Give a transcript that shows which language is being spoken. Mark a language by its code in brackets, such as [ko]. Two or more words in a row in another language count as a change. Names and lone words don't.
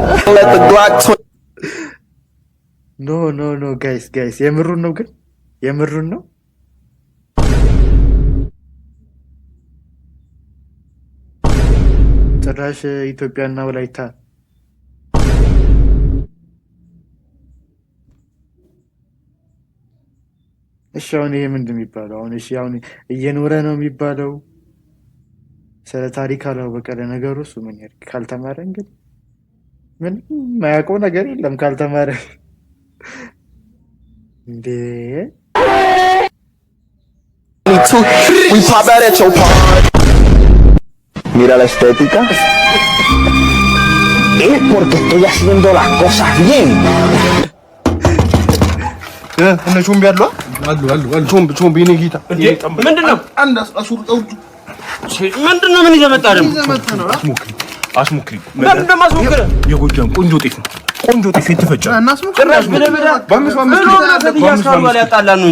[en] no guys [am] የምሩን ነው ግን የምሩን ነው። ጭራሽ ኢትዮጵያና ወላይታ እሺ አሁን ይሄ ምንድን የሚባለው? አሁን እየኖረ ነው የሚባለው? ስለ ታሪክ አላወቀ ለነገሩ እሱ ምን ያድርግ ካልተማረ። እንግዲህ ምን የማያውቀው ነገር የለም ካልተማረ እንዴ። [es] Mira la estética. Es porque estoy haciendo las cosas bien. [am] እነ ቾምቢ አሉ ቾምቢ ነው ጌታ። ምንድነው? ምንድነው? ምን ይዘህ መጣህ ደግሞ? አስሞክሪ ምንድነው ማስሞክር? የጎጃም ቆንጆ ጤፍ ነው። ቆንጆ ጤፍ የተፈጨ ጭራሽ ብለህ ያጣላን ነው እንጂ